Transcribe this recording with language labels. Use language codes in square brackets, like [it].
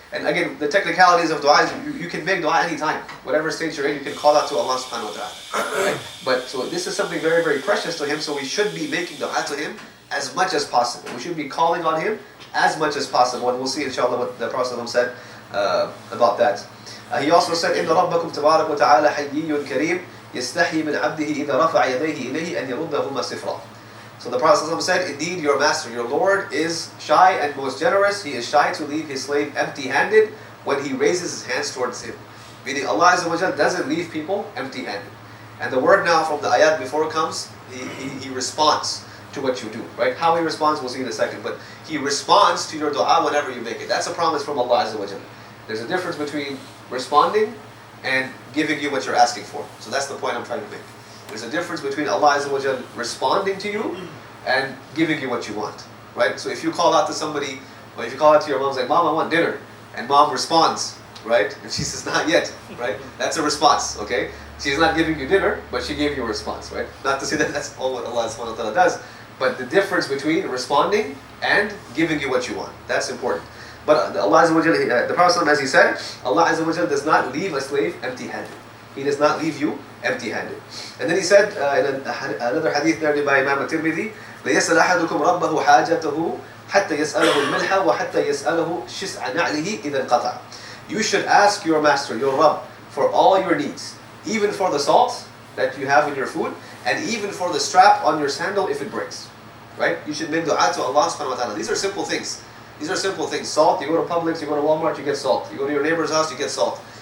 [en] And again, the technicalities of dua is you can make dua anytime. Whatever stage you're in, you can call out to Allah subhanahu wa ta'ala, right? But so this is something very, very precious to Him, so we should be making dua to Him as much as possible. We should be calling on Him as much as possible, and we'll see inshallah what the Prophet said about that. [ar] He also said, إِنَّ رَبَّكُمْ تَبَارَكَ وَتَعَالَى حَيِّيٌّ كَرِيمٌ يَسْتَحْيِي مِنْ عَبْدِهِ إِذَا رَفَعَ يَدَيْهِ إِلَيْهِ أَنْ يَرُدَّهُمَا صِفْرًا. [en] So the Prophet said, indeed your master, your Lord, is shy and most generous. He is shy to leave his slave empty-handed when he raises his hands towards him. Meaning Allah Azza wa Jal doesn't leave people empty-handed. And the word now from the ayat before comes, he responds to what you do, right? How He responds, we'll see in a second. But He responds to your dua whenever you make it. That's a promise from Allah Azza wa Jal. There's a difference between responding and giving you what you're asking for. So that's the point I'm trying to make. There's a difference between Allah Azza wa Jal responding to you and giving you what you want, right? So if you call out to somebody, or if you call out to your mom and say, Mom, I want dinner, and Mom responds, right? And she says, not yet, right? That's a response, okay? She's not giving you dinner, but she gave you a response, right? Not to say that that's all what Allah subhanahu wa ta'ala does, but the difference between responding and giving you what you want, that's important. But Allah Azza wa Jal, the Prophet, as he said, Allah Azza wa Jal does not leave a slave empty-handed. He does not leave you empty-handed. [ar] And then he said in another hadith narrated by Imam At-Tirmidhi, لَيَسْأَلْ أَحَدُكُمْ رَبَّهُ حَاجَتَهُ حَتَّى يَسْأَلَهُ الْمِلْحَ وَحَتَّى يَسْأَلَهُ شِسْعَ نَعْلِهِ إِذَا انْقَطَعَ. [en] You should ask your master, your Rabb, for all your needs, even for the salt that you have in your food, and even for the strap on your sandal if it breaks. Right? You should make dua to Allah subhanahu wa ta'ala. These are simple things. These are simple things. Salt, you go to Publix, you go to Walmart, you get salt. You go to your neighbor's house, you get salt.